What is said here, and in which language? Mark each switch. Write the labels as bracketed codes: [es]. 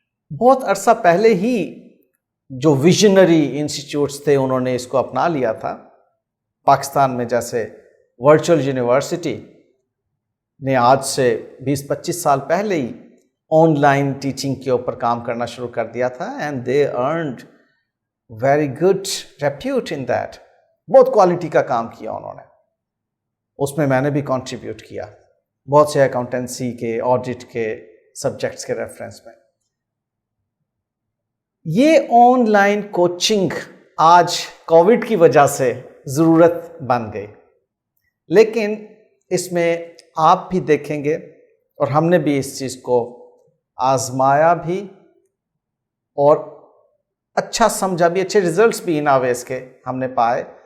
[ur] بہت عرصہ پہلے ہی جو ویژنری انسٹیٹیوٹس تھے انہوں نے اس کو اپنا لیا تھا. پاکستان میں جیسے ورچوئل یونیورسٹی نے آج سے 20-25 سال پہلے ہی آن لائن ٹیچنگ کے اوپر کام کرنا شروع کر دیا تھا. [en] And they earned very good repute in that. [ur] بہت کوالٹی کا کام کیا انہوں نے، اس میں میں نے بھی کنٹریبیوٹ کیا بہت سے اکاؤنٹنسی کے، آڈٹ کے سبجیکٹس کے ریفرنس میں. یہ آن لائن کوچنگ آج کووڈ کی وجہ سے ضرورت بن گئی، لیکن اس میں آپ بھی دیکھیں گے اور ہم نے بھی اس چیز کو آزمایا بھی اور اچھا سمجھا بھی، اچھے ریزلٹس بھی ان ویز کے ہم نے پائے